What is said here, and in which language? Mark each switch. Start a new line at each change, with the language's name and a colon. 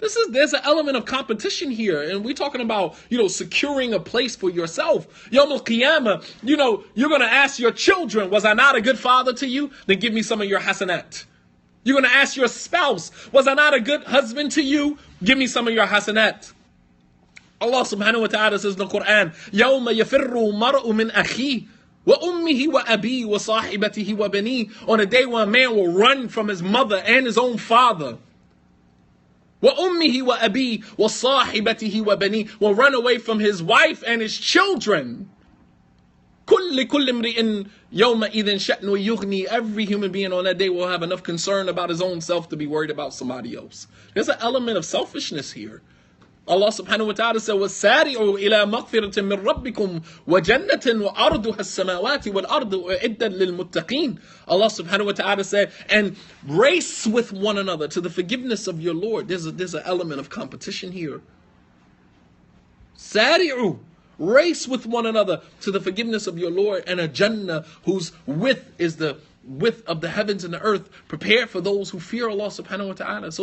English: There's an element of competition here, and we're talking about, securing a place for yourself. Yawm al-Qiyamah, you're going to ask your children, was I not a good father to you? Then give me some of your hasanat. You're going to ask your spouse, was I not a good husband to you? Give me some of your hasanat. Allah subhanahu wa ta'ala says in the Quran,
Arabic: يَوْمَ يَفِرُّ مَرْءُ مِنْ أَخِيهِ وَأُمِّهِ وَأَبِيهِ وَصَاحِبَتِهِ وَبَنِيهِ.
English: On a day when a man will run from his mother and his own father.
Arabic: وَأُمِّهِ وَأَبِيهِ وَصَاحِبَتِهِ وَبَنِيهِ.
English: Will run away from his wife and his children.
Arabic: كُلِّ امْرِئٍ يَوْمَئِذٍ شَأْنُ يُغْنِي.
English: Every human being on that day will have enough concern about his own self to be worried about somebody else. There's an element of selfishness here. Allah subhanahu wa ta'ala said,
Arabic: وَسَارِعُوا إِلَى مَغْفِرَةٍ مِّن رَبِّكُمْ وَجَنَّةٍ وَأَرْضُهَا السَّمَاوَاتِ وَالْأَرْضُ أُعِدَّتْ لِلْمُتَّقِينَ.
English: Allah subhanahu wa ta'ala said, and race with one another to the forgiveness of your Lord. There's an element of competition here.
Arabic: سَارِعُوا.
English: Race with one another to the forgiveness of your Lord, and a Jannah whose width is the width of the heavens and the earth, prepared for those who fear Allah subhanahu wa ta'ala.